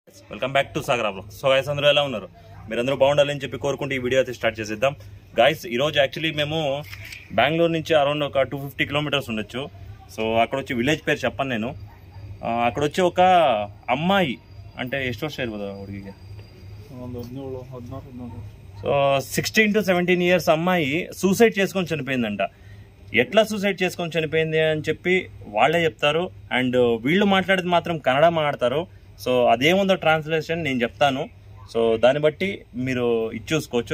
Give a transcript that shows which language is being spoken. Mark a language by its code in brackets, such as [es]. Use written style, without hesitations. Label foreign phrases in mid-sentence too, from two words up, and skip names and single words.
[en] welcome back to Sagar Vlogs. [te] సో గైస్ అందరూ ఎలా ఉన్నారు? మీరందరూ బాగుండాలని చెప్పి కోరుకుంటూ ఈ వీడియో అయితే స్టార్ట్ చేసేద్దాం. గైస్ ఈరోజు యాక్చువల్లీ మేము బెంగళూరు నుంచి అరౌండ్ ఒక 250 కిలోమీటర్స్ ఉండొచ్చు. సో అక్కడ వచ్చి విలేజ్ పేరు చెప్పను నేను. అక్కడ వచ్చి ఒక అమ్మాయి అంటే [kn] ಎಷ್ಟು ವರ್ಷ ಇರ್ಬೋದು ಹುಡುಗಿಗೆ? [te] సో 16 to 17 ఇయర్స్ అమ్మాయి సూసైడ్ చేసుకొని చనిపోయిందంట. ఎట్లా సూసైడ్ చేసుకొని చనిపోయింది అని చెప్పి వాళ్ళే చెప్తారు. అండ్ వీళ్ళు మాట్లాడేది మాత్రం కన్నడ మాట్లాడతారు. సో అదేముందో ట్రాన్స్లేషన్ నేను చెప్తాను. సో దాన్ని బట్టి మీరు ఇది చూసుకోవచ్చు.